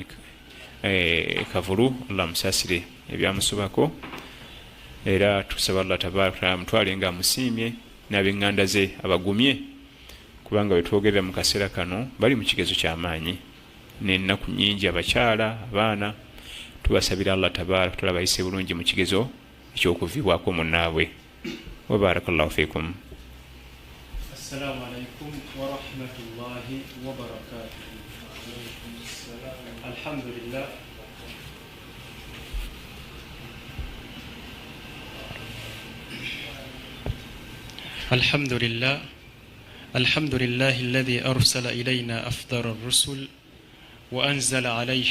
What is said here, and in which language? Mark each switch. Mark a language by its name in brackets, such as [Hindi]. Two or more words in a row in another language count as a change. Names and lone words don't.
[Ganda] Kavulu Allah musaasire ebyamusobako era tusaba [Arabic] الله تبارك [Ganda] mutwale nga musiimye n'ab'enganda ze abagumye kubanga wetwogerera mu kaseera kano bali mu kigezo ky'amaanyi n'ennaku nnyingi abakyala abaana tubasabira [Arabic] الله تبارك [Ganda] tulabayise bulungi mu kigezo ekyokuviibwako munnaabwe [Arabic] وبارك الله فيكم. السلام عليكم ورحمة الله وبركاته. الحمد لله. الحمد لله الذي أرسل إلينا أفضل الرسل وأنزل عليه